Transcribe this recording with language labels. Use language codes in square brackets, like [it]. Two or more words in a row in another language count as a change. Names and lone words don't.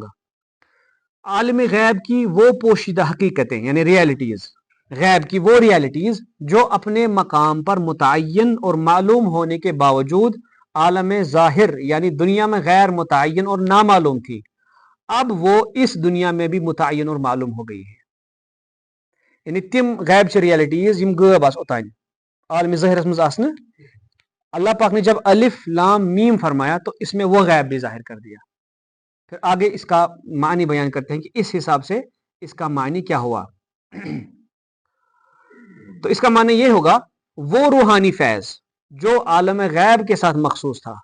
[ur] عالم غیب کی وہ پوشیدہ حقیقتیں، یعنی ریالٹیز، غیب کی وہ ریالٹیز جو اپنے مقام پر متعین اور معلوم ہونے کے باوجود عالم ظاہر یعنی دنیا میں غیر متعین اور نامعلوم تھی، اب وہ اس دنیا میں بھی متعین اور معلوم ہو گئی ہے. [ks] یعنی تم غیب چ ریالٹیز یم غٲب آس اوتانۍ عالم ظاہرس منٛز آسنہٕ، [ur] اللہ پاک نے جب الف لام میم فرمایا تو اس میں وہ غیب بھی ظاہر کر دیا. پھر آگے اس کا معنی بیان کرتے ہیں کہ اس حساب سے اس کا معنی کیا ہوا. تو اس کا معنی یہ ہوگا وہ روحانی فیض جو عالم غیب کے ساتھ مخصوص تھا.